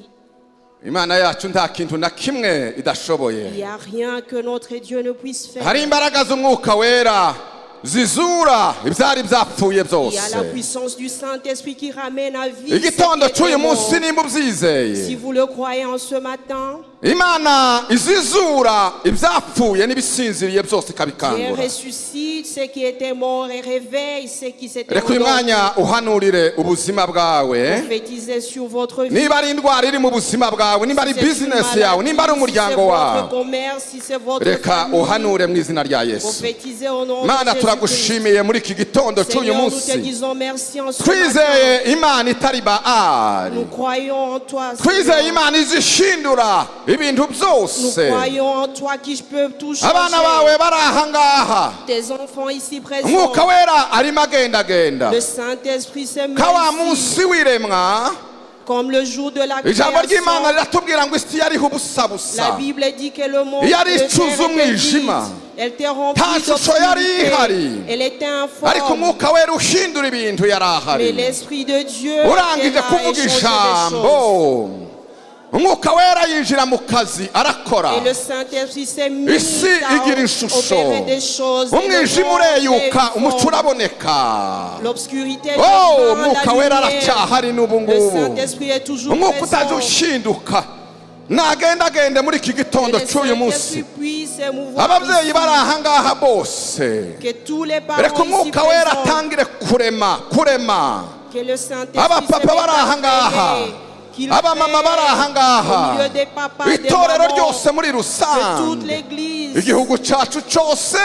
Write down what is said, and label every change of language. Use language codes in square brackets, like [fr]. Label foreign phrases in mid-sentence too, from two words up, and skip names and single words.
[fr] Il n'y a rien que notre Dieu ne puisse faire. Il y a la puissance du Saint-Esprit qui ramène à vie. Si vous le croyez en ce matin, [rw] Imana izizura ibyapfuye n'ibisinziriye byose ikabikangura. [fr] Elle ressuscite ce qui était mort et réveille ce qui s'était endormi. [rw] Reka uyu mwanya uhanurire ubuzima bwawe. [fr] Prophétisez sur votre vie. [rw] Niba ari indwara iri mu buzima bwawe, niba ari business yawe, niba ari umuryango wawe, reka uhanure mu izina rya Yesu. Mana turagushimiye muri iki gitondo cy'uyu munsi. Twizeye Imana itari Baali. Twizeye Imana izishindura ibintu byose. Abana bawe bari aha ngaha. Umwuka wera arimo agendagenda. Kawa munsi w'iremwa. [fr] Comme le jour de la création, la Bible dit que le monde était vide. Elle était remplie d'obscurité. Elle était informe. Mais l'Esprit de Dieu était là et changeait les choses. Et le Saint-Esprit s'est mis à opérer des choses. L'obscurité devient la lumière. Le Saint-Esprit est toujours présent. [rw] Nagendagende muri iki gitondo cy'uyu munsi. Ababyeyi bari aha ngaha bose, reka umwuka wera atangire kurema. Abapapa bari aha ngaha, abamama bari aha ngaha, itorero ryose muri rusange, igihugu cyacu cyose.